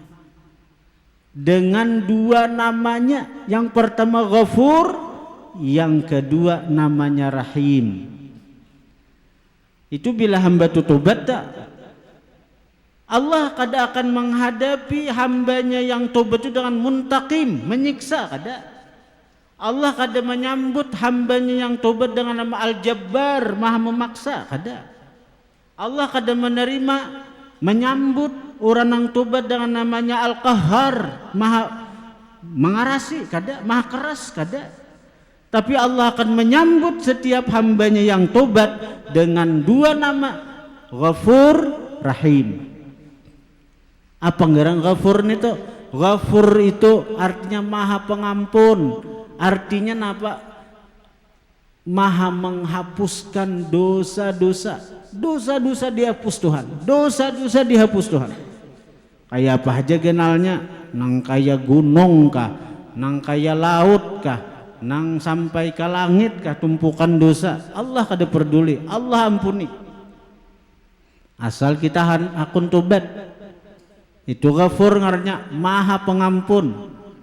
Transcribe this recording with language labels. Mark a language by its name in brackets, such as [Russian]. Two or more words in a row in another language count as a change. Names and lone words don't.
[Indonesian] Dengan dua namanya, yang pertama Ghafur, yang kedua namanya Rahim. [Banjar] Itu bila hamba itu tobat tak? Allah kada akan menghadapi hambanya yang tobat itu dengan muntaqim, menyiksa kada. Allah kada menyambut hambanya yang tobat dengan nama Al-Jabbar, maha memaksa, kada. Allah kada menyambut orang yang tobat dengan namanya Al-Qahhar, maha mengarasi, kada, maha keras, kada. [Indonesian] Tapi Allah akan menyambut setiap hambanya yang tobat dengan dua nama, Ghafur, Rahim. [Banjar] Apa ngerang Ghafur itu? [Indonesian] Ghafur itu artinya maha pengampun. Artinya apa? Maha menghapuskan dosa-dosa. Dosa-dosa dihapus Tuhan. Dosa-dosa dihapus Tuhan. [Banjar] Kayak apa aja genalnya? Nang kaya gunung kah? Nang kaya laut kah? Nang sampai ke langit kah tumpukan dosa? Allah kada peduli. Allah ampuni. Asal kita akun tobat. Itu Ghafur ngarnya maha pengampun.